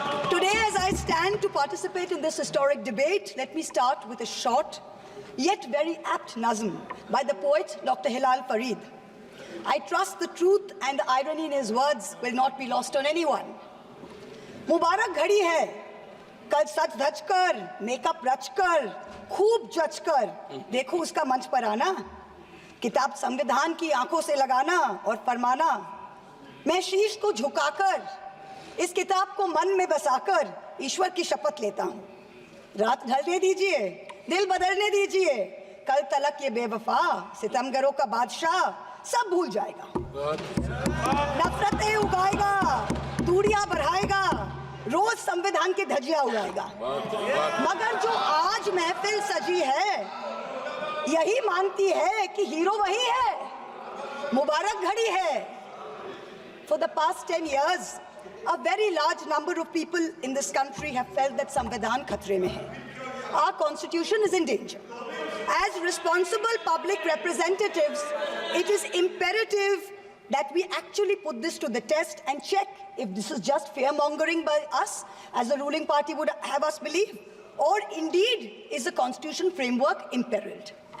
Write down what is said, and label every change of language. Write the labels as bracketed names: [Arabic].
[English] Today, as I stand to participate in this historic debate, let me start with a short, yet very apt nazm by the poet Dr. Hilal Farid. I trust the truth and the irony in his words will not be lost on anyone. [Hindi] Mubarak ghadi hai, कल सच धज कर, makeup रच कर, खूब जच कर, देखो उसका मंच पर आना, किताब संविधान की आंखों से लगाना और फरमाना, मैं शीश को झुकाकर इस किताब को मन में बसाकर ईश्वर की शपथ लेता हूँ, रात ढलने दीजिए, दिल बदलने दीजिए, कल तलक ये बेवफा सितमगरों का बादशाह सब भूल जाएगा, नफरतें उगाएगा, दूरियां बढ़ाएगा, रोज संविधान की धज्जियां उड़ाएगा, मगर जो आज महफिल सजी है यही मानती है कि हीरो वही है, मुबारक घड़ी है। [English] For the past 10 years, a very large number of people in this country have felt that [Hindi] संविधान खतरे में है. [English] Our constitution is in danger. As responsible public representatives, it is imperative that we actually put this to the test and check if this is just fear-mongering by us, as the ruling party would have us believe, or indeed is the constitution framework imperiled.